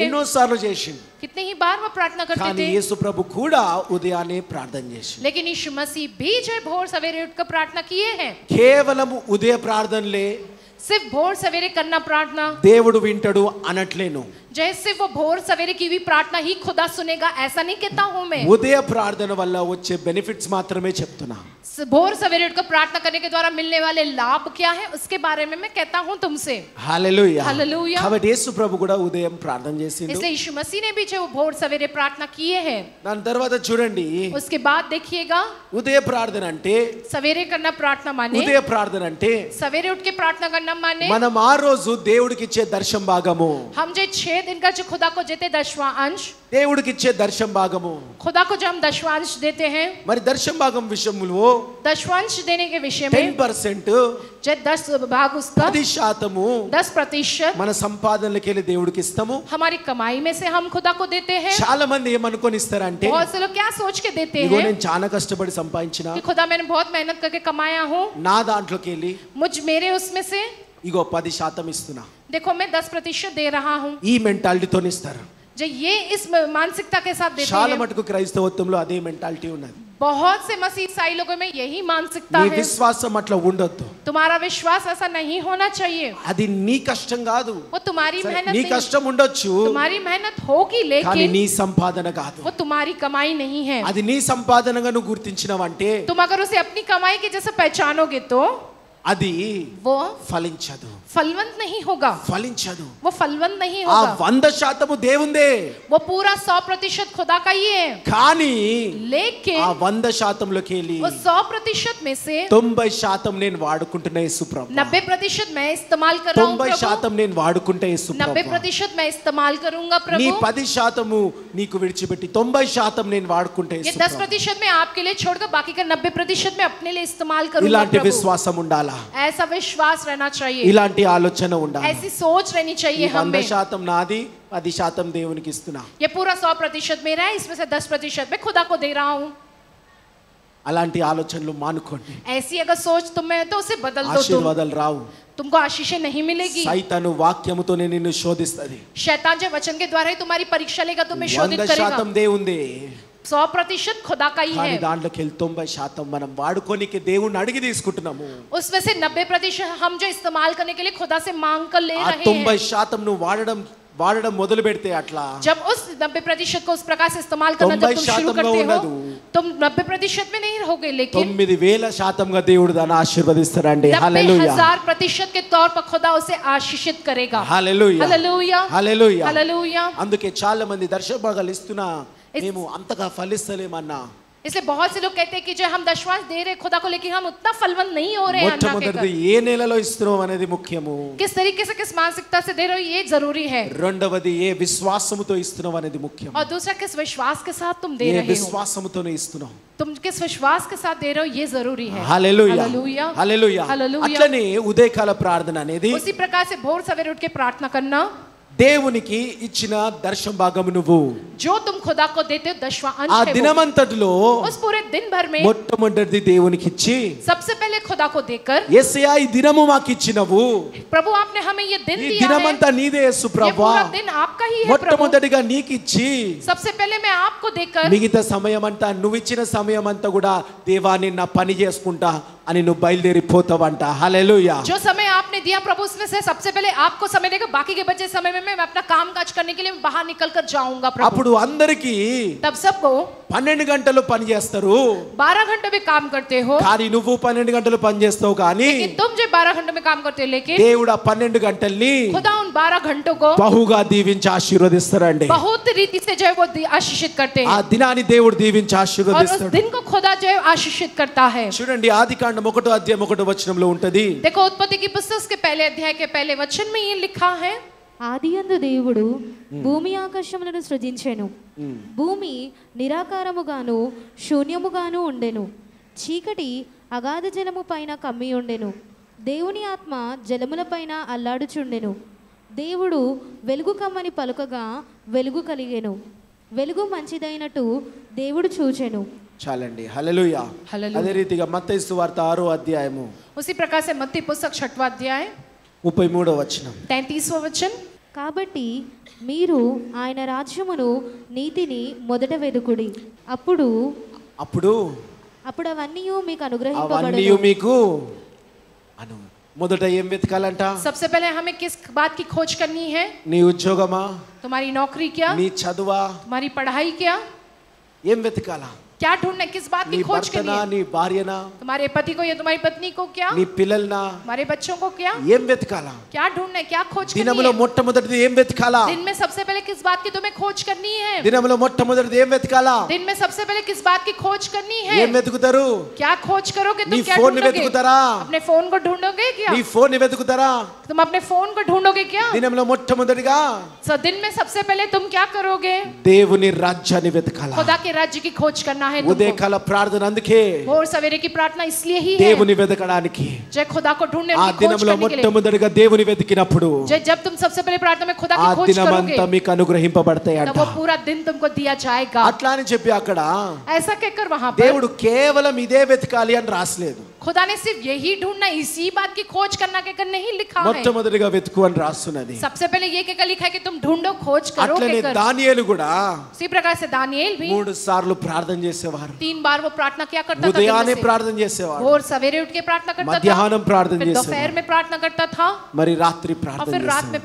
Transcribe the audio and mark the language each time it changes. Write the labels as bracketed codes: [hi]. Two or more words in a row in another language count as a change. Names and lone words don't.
[te] ఎన్నో సార్లు చేసిండు. [hi] कितने ही बार वो प्रार्थना करते [te] కానీ [hi] थे. [te] యేసు ప్రభు కూడా ఉదయాన్నే ప్రార్థన చేసిండు. [hi] लेकिन यीशु मसीह भी जो है भोर सवेरे उठकर प्रार्थना किए हैं. [te] కేవలం ఉదయ ప్రార్థనలే [hi] सिर्फ भोर सवेरे करना प्रार्थना, [te] దేవుడు వింటాడు అనట్లేను. [hi] जैसे वो भोर सवेरे की भी प्रार्थना ही खुदा सुनेगा ऐसा नहीं कहता हूं मैं. [te] ఉదయ ప్రార్థన వల్ల వచ్చే బెనిఫిట్స్ మాత్రమే చెప్తున్నా. [hi] भोर सवेरे उठकर प्रार्थना करने के द्वारा मिलने वाले लाभ क्या है उसके बारे में मैं कहता हूं तुमसे. [te] హల్లెలూయా. హల్లెలూయా. కాబట్టి యేసు ప్రభు కూడా ఉదయం ప్రార్థన చేసిండు. [hi] इसलिए यीशु मसीह ने भी जो वो भोर सवेरे प्रार्थना किए हैं. [te] దాని తర్వాత చూడండి, [hi] उसके बाद देखिएगा, [te] ఉదయ ప్రార్థన అంటే, [hi] सवेरे करना प्रार्थना माने, [te] ఉదయ ప్రార్థన అంటే [hi] सवेरे उठ के प्रार्थना करना न माने [te] మనం ఆ రోజు దేవుడికి ఇచ్చే దర్శన భాగము [hi] हम जो 6 दिन का जो खुदा को देते 10वां अंश [te] దేవుడికి ఇచ్చే దర్శన భాగము [hi] खुदा को जो हम 10वां अंश देते हैं [te] మరి దర్శన భాగం విషయంలో [hi] 10वां अंश देने के विषय में 10% जो 10 भाग उसका 10% 10% [te] మన సంపాదనలకి వెళ్ళి దేవుడికి ఇస్తాము [hi] हमारी कमाई में से हम खुदा को देते हैं [te] చాలా మంది ఏమనుకొని ఇస్తారంటే [hi] बहुत से लोग क्या सोच के देते [te] ఇగో [hi] हैं [te] నేను చాలా కష్టపడి సంపాదించిన [hi] कि खुदा मैंने बहुत मेहनत करके कमाया हूँ [te] నా దాంట్లోకి వెళ్ళి [hi] मेरे उसमें से [te] ఇగో 10% ఇస్తున్నా [hi] देखो मैं 10% दे रहा हूँ [te] ఈ మెంటాలిటీతో ఇస్తారు [hi] जो ये इस मानसिकता के साथ देते [te] చాలా [hi] हैं [te] మటుకు క్రైస్తవత్వంలో అదే మెంటాలిటీ ఉన్నది [hi] बहुत से मसीह ईसाई लोगों में यही मानसिकता [te] నీ [hi] है [te] విశ్వాసం అట్లా ఉండొద్దు [hi] तुम्हारा विश्वास ऐसा नहीं होना चाहिए [te] అది నీ కష్టం కాదు [hi] वो तुम्हारी [te] సరే, [hi] मेहनत [te] నీ [hi] नहीं [te] కష్టం ఉండొచ్చు [hi] तुम्हारी मेहनत होगी [te] కానీ [hi] लेकिन [te] నీ సంపాదన కాదు [hi] वो तुम्हारी कमाई नहीं है [te] అది నీ సంపాదనగా నువ్వు గుర్తించినవంటే [hi] तुम अगर उसे अपनी कमाई के जैसे पहचानोगे तो [te] అది [hi] वो [te] ఫలించదు [hi] फलवंत नहीं होगा [te] ఫలించదు [hi] वो फलवंत नहीं [te] ఆ [hi] होगा [te] 100% దేవుందే [hi] वो पूरा 100% खुदा का ही है [te] కానీ [hi] लेकिन [te] ఆ 100%లోకి వెళ్ళి [hi] वो 100% में से [te] 90% నేను వాడుకుంటున్న యేసుప్రభు [hi] 90% मैं इस्तेमाल कर रहा हूँ प्रभु [te] 90% నేను వాడుకుంటే యేసుప్రభు [hi] 90% मैं इस्तेमाल करूंगा [te] నీ [hi] प्रभु [te] 10% నీకు విడిచిపెట్టి 90% నేను వాడుకుంటే [hi] ये [te] యేసుప్రభు [hi] 10% मैं आपके लिए छोड़कर बाकी का 90% मैं अपने लिए इस्तेमाल करूंगा [te] ఇలాంటి [hi] प्रभु [te] విశ్వాసం ఉండాలా [hi] ऐसा विश्वास रहना चाहिए [te] ఇలాంటి ఆలోచన ఉండాలి [hi] ऐसी सोच रहनी चाहिए हम में [te] 100% నాది 10% దేవునికి ఇస్తున్నా [hi] ये पूरा 100% मेरा है इसमें से 10% मैं खुदा को दे रहा हूँ [te] అలాంటి ఆలోచనలు మానుకోండి [hi] ऐसी अगर सोच तुम में है तो उसे बदल दो तुम [te] ఆశీర్వాదాలు రావు [hi] तुमको आशीषें नहीं मिलेगी [te] సైతాను వాక్యముతోనే నిన్ను శోధిస్తది [hi] शैतान जो वचन के द्वारा ही तुम्हारी परीक्षा लेगा तुम्हें शोधित करेगा [te] 100% దేవుందే [hi] 100% खुदा का ही [te] కానీ [hi] है [te] దాంట్లోకి వెళ్ళి 90% మనం వాడుకోనికి దేవుణ్ణి అడిగి తీసుకుంటున్నాము [hi] उसमें से 90% हम जो इस्तेमाल करने के लिए खुदा से मांग कर ले [te] ఆ [hi] रहे हैं [te] 90% నువ్వు వాడడం మొదలు పెడితే అట్లా [hi] जब उस 90% को उस प्रकार से इस्तेमाल करना जब तुम शुरू 90% करते हो [te] ఉండదు. [hi] तुम 90% में नहीं रहोगे लेकिन [te] 90,000%గా దేవుడు దాన్ని ఆశీర్వదిస్తాడండి హల్లెలూయా [hi] 90,000% के तौर पर खुदा उसे आशीषित करेगा [te] హల్లెలూయా [hi] हालेलुया [te] హల్లెలూయా [hi] हालेलुया [te] అందుకే చాలా మంది దర్శన భాగాలు ఇస్తున్నా మేము అంతగా ఫలిస్తలేమన్నా [hi] इसलिए बहुत से लोग कहते हैं कि जो हम दशवांश दे रहे खुदा को लेकिन हम उतना फलवंत नहीं हो रहे हैं अन्ना के [te] మొట్టమొదటిది [hi] कर। [te] ఏ నెలలో ఇస్తున్నాం అనేది ముఖ్యము [hi] किस तरीके से किस मानसिकता से दे रहे हो ये जरूरी है [te] రెండవది ఏ విశ్వాసముతో ఇస్తున్నాం అనేది ముఖ్యం [hi] और दूसरा किस विश्वास के साथ तुम दे [te] ఏ [hi] रहे हो [te] విశ్వాసముతోనే ఇస్తున్నాం [hi] तुम किस विश्वास के साथ दे रहे हो ये जरूरी है [te] హల్లెలూయా [hi] हालेलुया [te] హల్లెలూయా [hi] हालेलुया [te] అట్లనే ఉదయకాల ప్రార్థన అనేది [hi] उसी प्रकार से भोर सवेरे उठ के प्रार्थना करना [te] దేవునికి ఇచ్చిన దర్శన భాగము నువ్వు [hi] जो तुम खुदा को देते हो दशवां अंश [te] ఆ [hi] है वो। [te] దినమంతటిలో [hi] उस पूरे दिन भर में [te] మొట్టమొదటిది దేవునికి ఇచ్చి [hi] सबसे पहले खुदा को देकर [te] యేసయ్యా ఈ దినము మాకు ఇచ్చినవు [hi] प्रभु आपने हमें ये दिन [te] ఈ [hi] दिया है [te] దినమంతా నీదే యేసు [hi] ये [te] ప్రభువా [hi] पूरा दिन आपका ही है प्रभु [te] మొట్టమొదటిగా నీకు ఇచ్చి [hi] सबसे पहले मैं आपको देकर [te] మిగతా సమయం అంతా నువ్వు ఇచ్చిన సమయం అంతా కూడా దేవా నేను నా పని చేసుకుంటా అని నువ్వు బయలుదేరిపోతావంట హల్లెలూయా [hi] जो समय आपने दिया प्रभु उसमें से सबसे पहले आपको समय देगा बाकी के बचे समय में मैं अपना काम काज करने के लिए बाहर निकल कर जाऊंगा प्रभु [te] అప్పుడు అందరికి [hi] तब सबको [te] 12 గంటలు పని చేస్తారు [hi] 12 घंटे में काम करते हो [te] కానీ నువ్వు 12 గంటలు పని చేస్తావు కానీ [hi] कि तुम जो 12 घंटे में काम करते हो लेकिन [te] దేవుడు ఆ 12 గంటల్ని [hi] खुदा उन 12 घंटों को [te] బహుగా దీవించి ఆశీర్వదిస్తారండి [hi] बहुत रीति से जो है वो आशीषित करते [te] ఆ [hi] हैं [te] దినాన్ని దేవుడు దీవించి [hi] और उस [te] ఆశీర్వదిస్తాడు [hi] दिन को खुदा जो है आशीषित करता है [te] చూడండి ఆదికాండం 1వ అధ్యాయం 1వ వచనంలో ఉంటది [hi] देखो उत्पत्ति की पुस्तक के पहले अध्याय के पहले वचन में ये लिखा है [te] ఆదియందు దేవుడు భూమి ఆకాశములను సృజించెను భూమి నిరాకారముగాను శూన్యముగాను ఉండెను చీకటి అగాధ జలము పైన కమ్మి ఉండెను దేవుని ఆత్మ జలముల పైన అల్లాడుచుండెను దేవుడు వెలుగు కమ్మని పలుకగా వెలుగు కలిగెను వెలుగు మంచిదైనట్టు దేవుడు చూచెను చాలండి హల్లెలూయా హల్లెలూయా. అదే రీతిగా మత్తయి సువార్త 6వ అధ్యాయము [hi] उसी प्रकार से मत्ती पुस्तक 6वां अध्याय [te] 33వ వచనం [hi] 33वां वचन [te] కాబట్టి మీరు ఆయన రాజ్యమును నీతిని మొదట వెదుకుడి అప్పుడు అప్పుడు అవన్నీ మీకు అవన్నీ అనుగ్రహింపబడును మీకు మొదట ఏం వెతకాలంట [hi] सबसे पहले हमें किस बात की खोज करनी है [te] నీ ఉద్యోగమా [hi] तुम्हारी नौकरी क्या [te] నీ చదువా [hi] तुम्हारी पढ़ाई क्या [te] ఏం వెతకాలా [hi] क्या ढूंढना है, किस बात [te] నీ [hi] की खोज [te] భర్తనా [hi] करनी है? [te] నీ భార్యనా [hi] तुम्हारे पति को या तुम्हारी पत्नी को क्या, [te] నీ పిల్లల్నా [hi] हमारे बच्चों को क्या, [te] ఏం వెతకాలా [hi] क्या ढूंढना है, क्या खोज करनी [te] దినములో [hi] है? [te] మొట్టమొదటిది ఏం వెతకాలా [hi] दिन में सबसे पहले किस बात की तुम्हें खोज करनी है? [te] దినములో మొట్టమొదటిది ఏం వెతకాలా [hi] दिन में सबसे पहले किस बात की खोज करनी है? [te] ఏం వెతుకుతారు [hi] क्या खोज करोगे [te] నీ [hi] तुम? क्या [te] ఫోన్ ని [hi] ढूंढोगे? [te] వెతుకుతారా [hi] अपने फोन को ढूंढोगे क्या? [te] నీ ఫోన్ ని వెతుకుతారా [hi] तुम अपने फोन को ढूंढोगे क्या? [te] దినంలో మొట్టమొదటిగా [hi] सो दिन में सबसे पहले तुम क्या करोगे? [te] దేవుని రాజ్యాన్ని వెతకాలా [hi] खुदा के राज्य की खोज करना है तुमको। [te] ఉదయకాల ప్రార్థన అందుకే [hi] भोर सवेरे की प्रार्थना इसलिए ही है, [te] దేవుని వెతకడానికి [hi] जय खुदा को ढूंढने [te] ఆ [hi] की खोज [te] దినంలో [hi] करने के लिए। [te] మొట్టమొదటిగా దేవుని వెతికినప్పుడు [hi] जय जब तुम सबसे पहले प्रार्थना में खुदा [te] ఆ [hi] की खोज करोगे [te] దినమంతా మీకు అనుగ్రహింపబడతాయంట [hi] तब वो पूरा दिन तुमको दिया जाएगा। [te] అట్లా అని చెప్పి అక్కడ [hi] ऐसा कहकर वहां पर [te] దేవుడు కేవలం ఇదే వెతకాలి అని రాసలేదు [hi] खुदा ने सिर्फ यही ढूंढना, इसी बात की खोज करना कहकर नहीं लिखा है। [te] మొట్టమొదటిగా వెతుకు అని రాస్తున్నది [hi] सबसे पहले ये कहकर लिखा है कि तुम ढूंढो, खोज करो [te] అట్లనే [hi] कहकर। [te] దానియేలు కూడా [hi] उसी प्रकार से दानिएल भी [te] 3 సార్లు ప్రార్థన చేసేవారు [hi] 3 बार वो प्रार्थना क्या करता था दिन [te] ఉదయాన్నే [hi] में से। [te] ప్రార్థన చేసేవారు [hi] भोर सवेरे उठ के प्रार्थना करता था, [te] మధ్యాహ్నం ప్రార్థన [hi] फिर [te] చేసేవారు [hi] दोपहर में प्रार्थना करता था [te] మరి రాత్రి [hi] और [te] ప్రార్థన [hi] फिर रात में [te] చేసేవారు